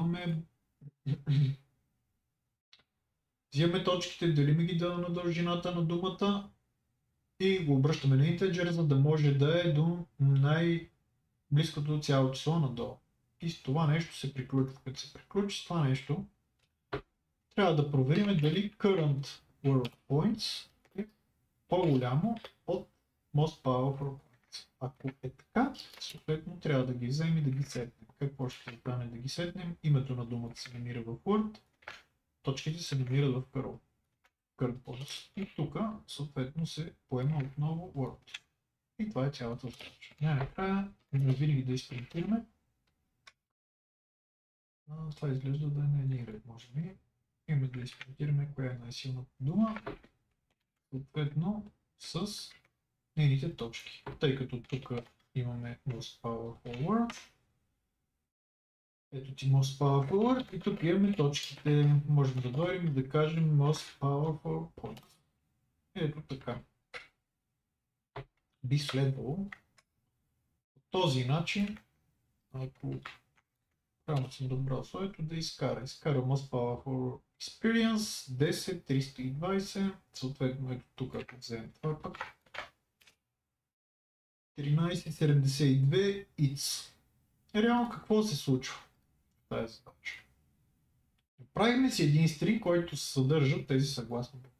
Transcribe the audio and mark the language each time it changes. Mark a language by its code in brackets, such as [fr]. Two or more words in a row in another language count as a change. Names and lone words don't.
[bg] взимаме точките, делим ги на дължината на думата и го обръщаме на integer, за да може да е до най-близкото цяло число надолу. И с това нещо се приключва. Като се приключи с това нещо, трябва да проверим дали [en] current word points [bg] е по-голямо от [en] most powerful points. [bg] Ако е така, съответно трябва да ги вземем и да ги сетнем. Какво ще стане да ги сетнем? Името на думата се намира в Word, точките се намират в [en] current points. [bg] И тук съответно се поема отново Word. И това е цялата задача. Най-накрая винаги да изпринтираме. Това изглежда да е на един ред, може би. Имаме да изпринтираме коя е най-силната дума, съответно с нейните точки. Тъй като тук имаме [en] most powerful word, [bg] ето ти [en] most powerful word [bg] и тук имаме точките. Можем да дойдем и да кажем [en] most powerful point. [bg] Ето така. Би следвало по този начин, ако правилно съм добрал своето, да изкара [en] most powerful experience [bg] 10 320, съответно ето тук, ако вземем това пък 1372 it's. Реално какво се случва в тази задача? Правим си един стринг, който съдържа тези съгласни букви.